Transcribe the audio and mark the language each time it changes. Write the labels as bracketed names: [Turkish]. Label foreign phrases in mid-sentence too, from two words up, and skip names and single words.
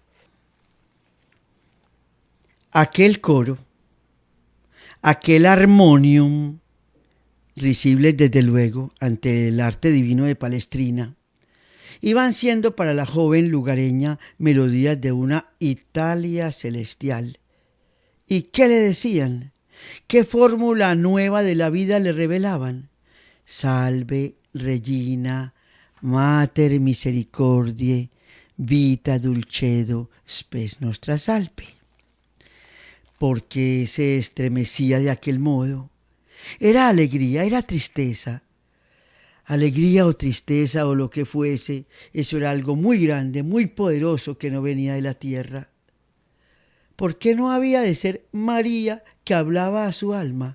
[Spanish] Aquel coro, aquel armonium, risibles desde luego ante el arte divino de Palestrina, iban siendo para la joven lugareña melodías de una Italia celestial. ¿Y qué le decían? ¿Qué fórmula nueva de la vida le revelaban? [Latin] Salve, Regina, Mater misericordiae, vita dulcedo, spes nostra salve. [Spanish] ¿Por qué se estremecía de aquel modo? ¿Era alegría, era tristeza? Alegría o tristeza o lo que fuese, eso era algo muy grande, muy poderoso que no venía de la tierra. ¿Por qué no había de ser María que hablaba a su alma?